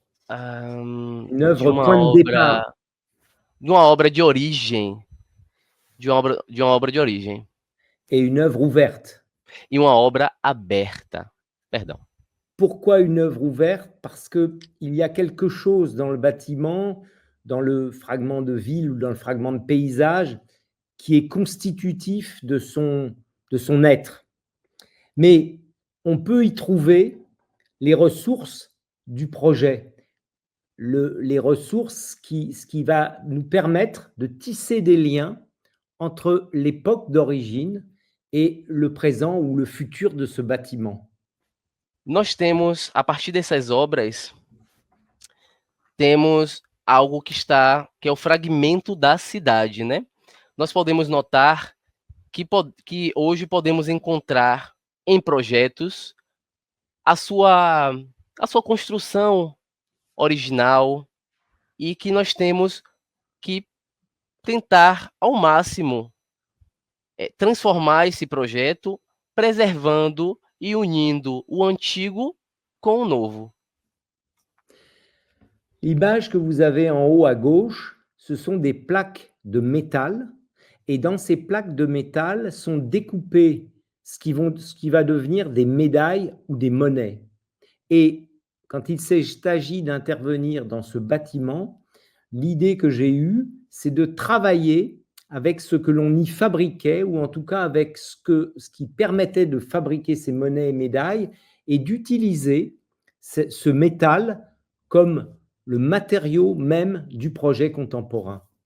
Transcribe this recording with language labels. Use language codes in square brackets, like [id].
[fr] Une œuvre point de départ. [pt] de uma obra de origem, de uma obra de origem. [fr] Et une œuvre ouverte. [pt] E uma obra aberta. Perdão. [fr] Pourquoi une œuvre ouverte? Parce qu'il y a quelque chose dans le bâtiment, dans le fragment de ville ou dans le fragment de paysage, qui est constitutif de son être. Mais on peut y trouver les ressources du projet, les ressources ce qui va nous permettre de tisser des liens entre l'époque d'origine et le présent ou le futur de ce bâtiment. [pt] Nós temos, a partir dessas obras, temos algo que é o fragmento da cidade, né? Nós podemos notar que hoje podemos encontrar em projetos a sua construção original e que nós temos que tentar ao máximo transformar esse projeto, preservando e unindo o antigo com o novo. [fr] L'image que vous avez en haut à gauche, ce sont des plaques de métal, et dans ces plaques de métal sont découpées ce qui va devenir des médailles ou des monnaies. Et quand il s'agit d'intervenir dans ce bâtiment, l'idée que j'ai eue, c'est de travailler avec ce que l'on y fabriquait, ou en tout cas avec ce qui permettait de fabriquer ces monnaies et médailles, et d'utiliser ce métal comme le matériau même du projet contemporain.